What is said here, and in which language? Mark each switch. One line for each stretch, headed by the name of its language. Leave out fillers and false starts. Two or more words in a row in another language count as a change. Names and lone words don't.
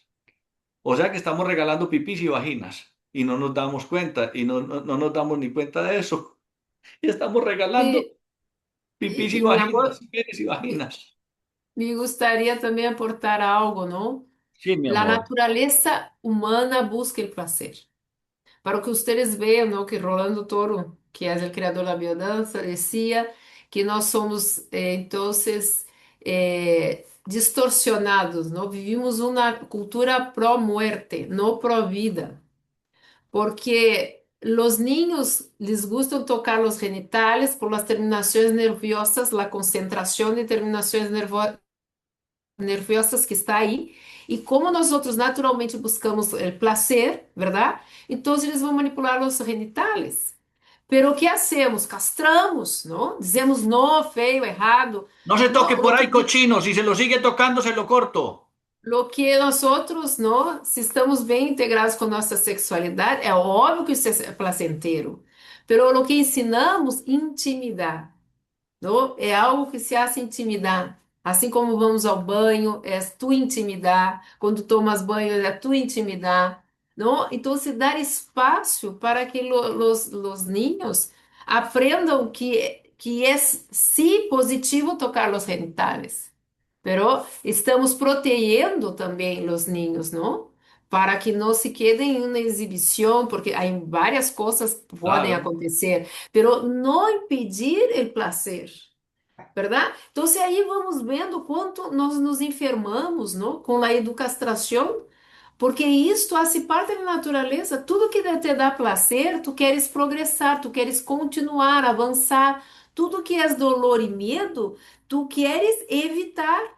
Spanish: O sea que estamos regalando pipís y vaginas y no nos damos cuenta y no nos damos ni cuenta de eso. Y estamos regalando
Portuguese: E,
Spanish: pipís y e mi vaginas, amor, pipís y me, vaginas. me gustaría também aportar algo, ¿no? Sí, mi La amor. naturaleza humana busca el placer. Para que ustedes vean, ¿no?
Portuguese: Que Rolando Toro, que é o criador da biodança,
Spanish: decía que
Portuguese: nós somos,
Spanish: entonces, distorsionados, ¿no? Vivimos uma cultura pró-muerte, no pró-vida, porque los niños les gustan tocar los genitales por las terminaciones nerviosas, la concentración de terminaciones nerviosas que está aí.
Portuguese: E como nós outros naturalmente buscamos o prazer, ¿verdad? Então eles vão manipular os genitales.
Spanish: Pero
Portuguese: o que
Spanish: hacemos? Castramos, ¿no?
Portuguese: Dizemos no, feio, errado.
Spanish: No se toque No, por ahí, cochino. Si se lo sigue tocando, se lo corto. lo que
Portuguese: nós outros, não, se estamos bem integrados com nossa sexualidade, é óbvio que isso é placenteiro.
Spanish: Pero lo que
Portuguese: ensinamos, intimidade. Não? É algo que
Spanish: se hace
Portuguese: intimidar. Assim como vamos ao banho, é tu intimidar. Quando tomas banho, é tu intimidar. Não? Então, se dar espaço para que
Spanish: los niños
Portuguese: aprendam que é sí positivo tocar
Spanish: los genitales.
Portuguese: Pero estamos protegendo também
Spanish: los niños,
Portuguese: não? Para que não se quedem em uma exibição, porque há várias coisas que podem Claro. acontecer, pero não impedir o prazer,
Spanish: ¿verdad? Entonces ahí
Portuguese: vamos vendo quanto nós nos enfermamos, não? Com a educação, porque isto hace parte da natureza. Tudo que te dá prazer, tu queres progressar, tu queres continuar, avançar. Tudo que é dolor e medo, tu queres evitar.